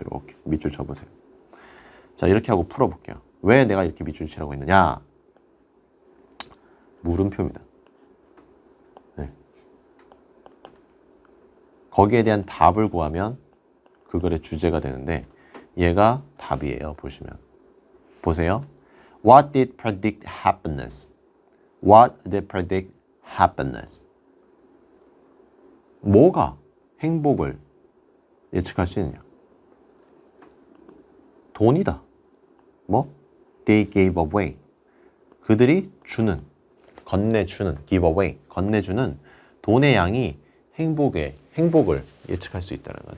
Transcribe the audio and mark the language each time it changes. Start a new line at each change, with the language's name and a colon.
Korean: 이렇게 밑줄 쳐보세요. 자, 이렇게 하고 풀어볼게요. 왜 내가 이렇게 밑줄 치라고 했느냐? 물음표입니다. 네. 거기에 대한 답을 구하면 그 글의 주제가 되는데 얘가 답이에요. 보세요.
English: What did predict happiness? What did predict happiness?
Korean: 뭐가 행복을 예측할 수 있느냐? 돈이다. 뭐?
English: They gave away.
Korean: 그들이 건네주는, give away, 건네주는 돈의 양이 행복을 예측할 수 있다는 거야.